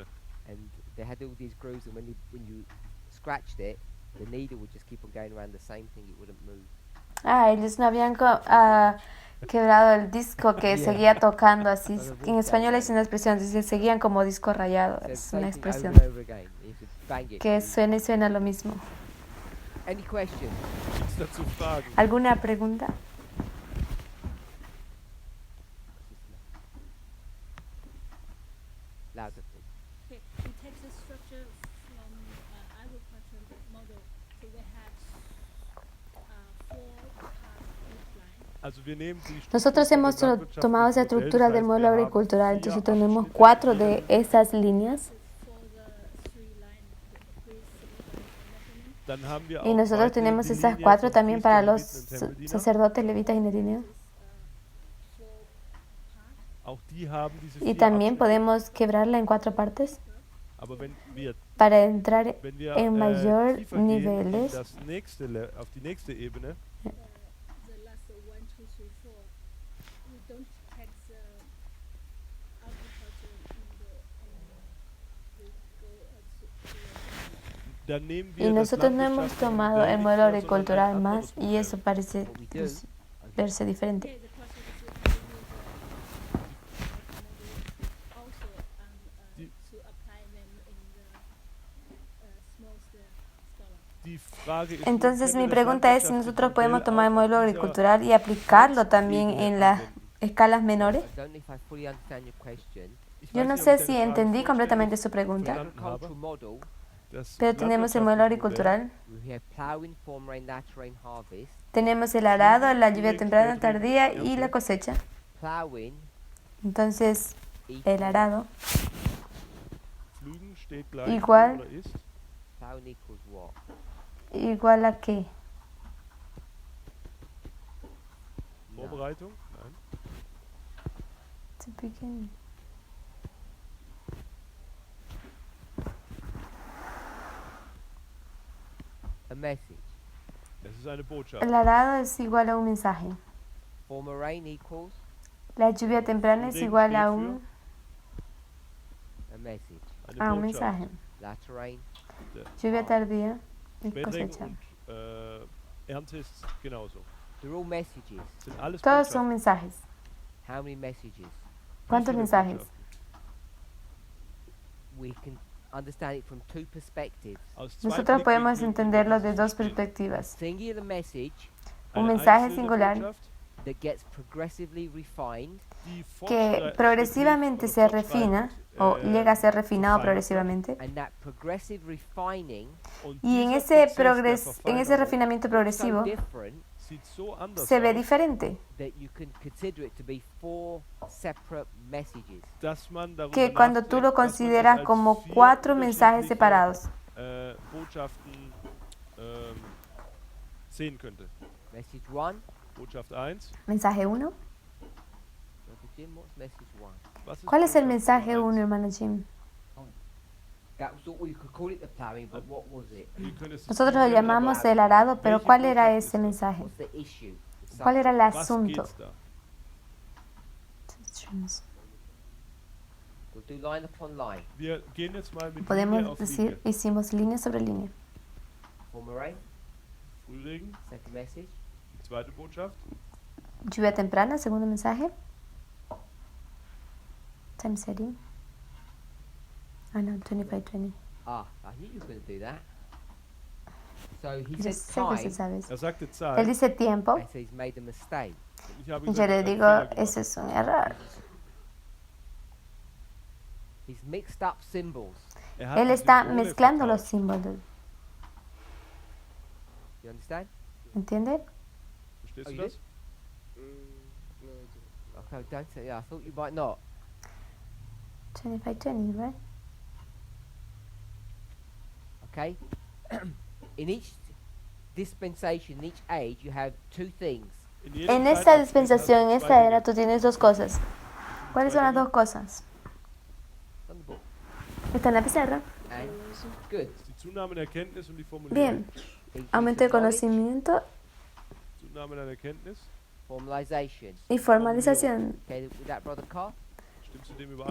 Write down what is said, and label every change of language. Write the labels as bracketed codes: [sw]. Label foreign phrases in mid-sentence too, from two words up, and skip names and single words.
[en] And they had all these grooves, and when you scratched it, the needle would just keep on going around the same thing. It wouldn't move. [es] Ellos no habían quebrado el disco que [en] Yeah. [es] seguía tocando así. [en] Or the [es] En [en] wood [es] español [en] down [es] es una expresión, dice seguían como disco rayado. [en] So [es] Es [en] same [es] una [en] thing [es] expresión [en] over and over again. You have to bang it. [es] que suena y suena lo mismo. [en] Any questions? [de] Gibt's dazu Fragen? [es] ¿Alguna pregunta? [en] Louder, please. Okay, we take the structure from agricultural model. So we have 4-part outline. [de] Also wir nehmen die Struktur [es] Nosotros [de] von [es] hemos [de] der landwirtschaftlichen [es] tomado esa [de] Modell, [es] estructura [de] das [es] del [de] heißt, [es] modelo [de] wir haben [es] agricultural, [de] 4 [es] entonces tenemos [de] Abschnitte, [es] 4 [de] die [es] de esas líneas [en] For the 3-line, the measurement. [de] Dann haben wir [es] y [de] auch [es] nosotros [de] weiterhin [es] tenemos [de] die [es] esas [de] Linie 4 von [es] también para [de] Priestern, [es] los [de] Leviten und Tempeldiener. [es] sacerdotes, levitas y netinios. [en] 4-part. [de] Auch die haben diese [es] Y [de] 4 [es] también [de] Abschnitte. [es] podemos quebrarla en 4 partes [de] Aber wenn wir [es] para entrar [de] Wenn wir [es] en mayor [de] tiefer gehen in [es] niveles. [de] das auf die nächste Ebene, [en] The last 1, 2, 3, 4. We don't take the agriculture model and we go [de] dann nehmen [es] Y [de] wir das [es] nosotros no hemos [de] landwirtschaftliche [es] tomado [de] Modell [es] el [de] nicht [es] modelo [de] mehr, sondern ein [es] agricultural [de] anderes [es] más y [de] Modell. [es] eso parece [en] What we do, [es] pues, verse diferente. [en] Okay, the question is if we use model also to apply them in the small scale. [de] Die Frage ist, [es] Entonces [de] können [es] mi [de] wir das [es] pregunta es si [de] landwirtschaftliche [es] nosotros podemos [de] Modell [es] tomar el [de] auch [es] modelo [de] auf dieser [es] agricultural y aplicarlo también [de] Ebene [es] en las [de] anwenden? [es] escalas menores. [en] I don't know if I fully understand your question. [de] Ich [es] Yo [de] weiß [es] no [de] nicht, ob [es] sé [de] ich [es] si [de] deine Frage [es] entendí completamente [de] vollständig [es] su pregunta, [de] verstanden habe. [en] Agricultural model, [de] Das [es] pero tenemos el modelo [de] landwirtschaftliche Modell, [es] agricultural, [en] we have ploughing, form rain, latter rain, harvest. [es] tenemos el arado, la lluvia temprana, tardía y la cosecha. [en] Ploughing [es] Entonces, [en] equal, [es] el arado [de] Pflügen steht gleich [es] Igual. [de] oder ist. [en] plough equals what? [es] igual a qué? [en] No. [de] Vorbereitung? Nein. [en] To begin. A message. [de] Es ist eine Botschaft. [es] El arado es igual a un mensaje. [en] Former rain equals [es] La lluvia temprana es igual a un [en] a message. [de] Eine Botschaft. [es] mensaje. [en] Latter rain, [es] Lluvia tardía es [de] Spätregen [es] cosecha. [de] und Ernte ist genauso. [en] they're all messages. [de] Sind alles [es] Todos son [de] Botschaften. [es] mensajes. [en] How many messages? [de] Wie [es] ¿Cuántos [de] viele [es] mensajes? [de] Botschaften? [en] We can understand it from two perspectives. [de] Aus zwei [es] Nosotros podemos [de] Blickwinkeln [es] entenderlo [de] können wir [es] de [de] das [es] dos [de] verstehen. [es] perspectivas. [en] Singular message [es] Un [de] Eine [es] mensaje [de] einzelne [es] singular [de] Botschaft, [en] that gets progressively refined [de] die [es] que progresivamente se refina o llega a ser refinado progresivamente. [en] and that progressive refining [es] Y en ese, en ese refinamiento [en] is so [es] progresivo [en] different [de] sieht so anders [es] se ve [de] aus, [es] diferente, [en] that you can consider it to be four separate messages. [de] dass man darüber [es] que cuando tú lo [de] nachdenkt, dass man es [es] consideras [de] als [es] como [de] vier [es] 4 mensajes [de] unterschiedliche, [es] separados. [de] Botschaften sehen könnte. [en] Message one. [de] Botschaft 1. [es] Mensaje 1. [en] Brother Jim, what's message one? [de] Was ist [es] ¿Cuál es el [de] Botschaft [es] mensaje [de] Nummer 1, eins? [es] hermano Jim? [en] That was what we could call it the ploughing, but what was it? [de] Wir können es [es] Nosotros lo [de] nennen, [es] llamamos [de] aber [es] el arado, pero [de] welche [es] ¿cuál era [de] Botschaft [es] ese [de] ist das? [es] mensaje? [en] What's the issue? The [es] ¿Cuál era el [de] Was [es] asunto? [de] geht's da? [en] subject? We'll do line upon line. [de] Wir gehen jetzt mal mit Linie [es] Podemos [de] auf [es] decir, [de] Linie. [es] hicimos línea sobre línea. [en] Former rain, [de] Frühregen, [en] second message. [de] die zweite Botschaft. [es] Lluvia temprana, segundo mensaje. [en] Time setting. Ah, no, 25-20. Ah, I knew you were going to do that. So he [es] Yo [en] said [es] sé que [en] time, [es] se sabe. [de] Er sagte [es] Él [de] Zeit. [es] dice tiempo. [en] and so he's made a mistake. [de] Und ich habe [es] Y yo [de] gesagt, [es] le [de] er hat einen [es] digo, [de] Fehler gemacht. [es] eso es un error. [en] He's mixed up symbols. [de] Er hat [es] Él [de] die [es] está [de] Symbole [es] mezclando los [de] vertauscht. [es] símbolos. [en] You understand? [es] ¿Entiende? [de] Verstehst [en] Oh, [de] du [en] you [de] das? [en] Okay, don't say. Yeah, I thought you might not. 25-20, right? Okay. In each dispensation, in each age, you have two things. [de] In jedem [es] En esta [de] Zeitabschnitt [es] dispensación, en [de] hast du [es] esta [de] zwei [es] era, [de] Dinge. [es] tú tienes dos cosas. ¿Cuáles son las dos cosas? [en] It's on the book. [es] Está en la pizarra. [en] And good. [de] Das ist die Zunahme in Erkenntnis und die Formulierung. [es] Bien. [en] Increase [es] Aumento de [en] of knowledge, [es] conocimiento [de] Zunahme in Erkenntnis. [en] formalization. [es] y formalización. [en] Okay, with that, brother Carl. [de] Stimmst du dem überein,